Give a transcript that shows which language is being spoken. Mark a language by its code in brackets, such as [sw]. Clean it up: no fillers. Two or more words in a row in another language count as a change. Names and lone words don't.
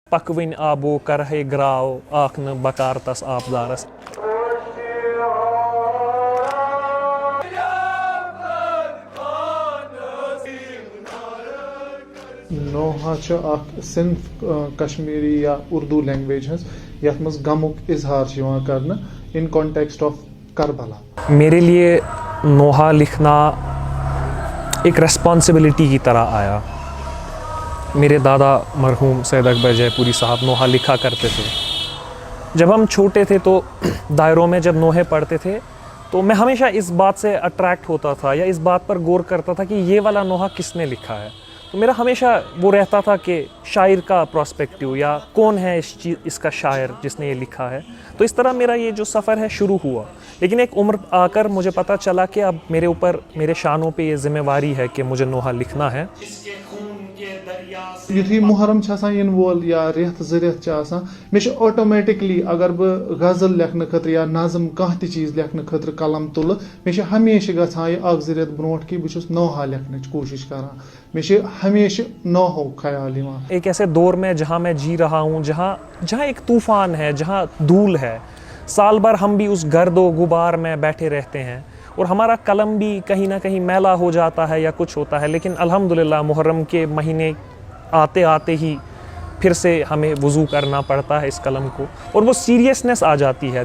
[ks] پکوین آبو کرہے گراو آکھن بکار تس آبدارس. نوحہ اخ صنف کشمیری یا اردو لینگویج ہز یتھ مز غمک اظہار کرنا [en] in context of [ks] کربلا. [ur] میرے لیے نوحہ لکھنا ایک ریسپانسبلٹی کی طرح آیا. میرے دادا مرحوم سید اکبر جے پوری صاحب نوحہ لکھا کرتے تھے. جب ہم چھوٹے تھے تو دائروں میں جب نوحے پڑھتے تھے تو میں ہمیشہ اس بات سے اٹریکٹ ہوتا تھا یا اس بات پر غور کرتا تھا کہ یہ والا نوحہ کس نے لکھا ہے. تو میرا ہمیشہ وہ رہتا تھا کہ شاعر کا پراسپیکٹیو یا کون ہے اس کا شاعر جس نے یہ لکھا ہے. تو اس طرح میرا یہ جو سفر ہے شروع ہوا. لیکن ایک عمر آ کر مجھے پتہ چلا کہ اب میرے اوپر میرے شانوں پہ یہ ذمہ واری ہے کہ مجھے نوحہ لکھنا ہے. [ks] یتھی محرم ین وول یا ریت زٕ ریت مے آٹومیٹکلی اگر بہ غزل لکھنے خاطر یا نظم کانٛہہ تہِ چیز لکھنے خاطر قلم تُلہٕ مے ہمیشہ گژھان یہ اکھ زٕ ریت برونٛٹھ کہ بہٕ نوحہ لکھنٕچ کوٗشش کران. مے ہمیشہ نوحو خیال یوان. [ur] ایک ایسے دور میں جہاں میں جی رہا ہوں جہاں ایک طوفان ہے, جہاں دھول ہے. سال بھر ہم بھی اس گرد و غبار میں بیٹھے رہتے ہیں اور ہمارا قلم بھی کہیں نہ کہیں میلا ہو جاتا ہے یا کچھ ہوتا ہے. لیکن الحمدللہ محرم کے مہینے آتے آتے ہی پھر سے ہمیں وضو کرنا پڑتا ہے اس قلم کو اور وہ سیریسنس آ جاتی ہے.